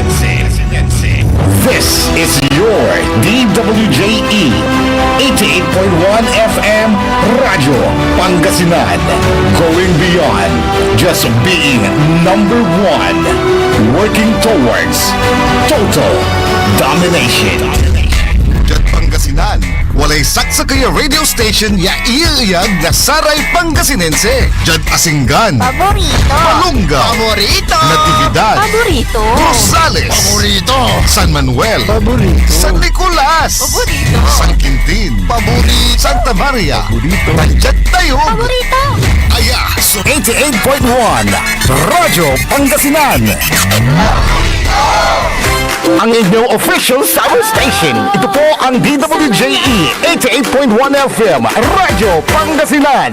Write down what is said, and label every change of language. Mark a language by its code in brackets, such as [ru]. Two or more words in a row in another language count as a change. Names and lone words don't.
[en] This is your DWJE 88.1 FM Radio Pangasinan, going beyond just being number one, working towards total domination. [pag] Diyan Pangasinan, walay saksakaya [en] radio station [pag] ya iiyag na saray Pangasinense. Diyan Asinggan, Paborito. Malunga, Paborito. Natividad, Paborito. Rosales, Paborito. San Manuel, San Nicolas, San Quintin, Santa Maria, [tl] Nandiyan tayo. [pag] Aya, so [tl] 88.1 Radyo Pangasinan, ang inyong [en] official summer station. [tl] Ito po ang DWJE 88.1 FM Radyo Pangasinan.